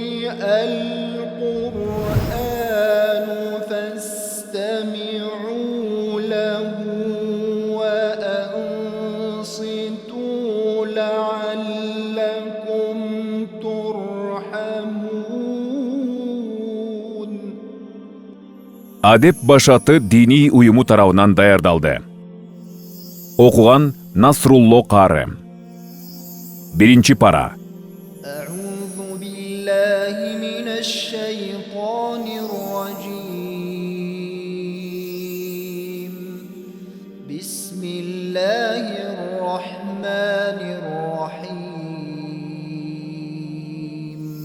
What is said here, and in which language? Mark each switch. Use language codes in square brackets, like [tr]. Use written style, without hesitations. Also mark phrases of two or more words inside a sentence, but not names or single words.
[ar] القرآن فاستمعوا له وأنصتوا لعلكم ترحمون. [ky] Адеп башаты дини уюму тарабынан даярдалды. Окуган Насрулло Кары. Биринчи пара. [ar] أعوذ بالله من الشيطان الرجيم. بسم الله الرحمن الرحيم.